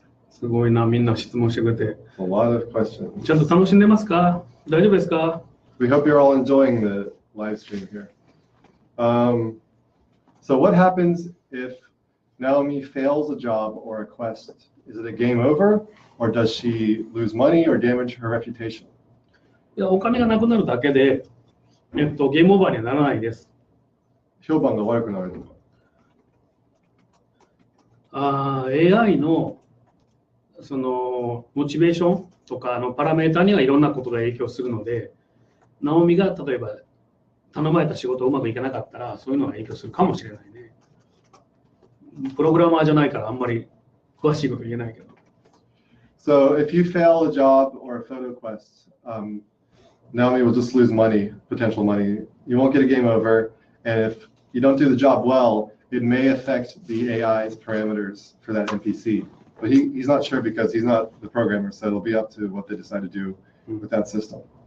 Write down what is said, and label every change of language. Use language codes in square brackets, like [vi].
[ja] すごいな、みんな質問してくれて。 [en] A lot of questions. [ja] ちゃんと楽しんでますか？大丈夫ですか？ [en] We hope you're all enjoying the live stream here. So what happens if Naomi fails a job or a quest? Is it a game over, or does she lose money or damage her reputation? [ja] いや、お金がなくなるだけで、ゲームオーバーにはならないです。評判が悪くなるのか。 AI のそのモチベーションとかパラメータにはいろんなことが影響するので、ナオミが例えば頼まれた仕事がうまくいかなかったら、そういうのが影響するかもしれないね。プログラマーじゃないからあんまり詳しいこと言えないけど。 [en] So if you fail a job or a photo quest, Naomi will just lose money, potential money. You won't get a game over, and if you don't do the job well, it may affect the AI's parameters for that NPC. But he's not sure because he's not the programmer, so it'll be up to what they decide to do with that system.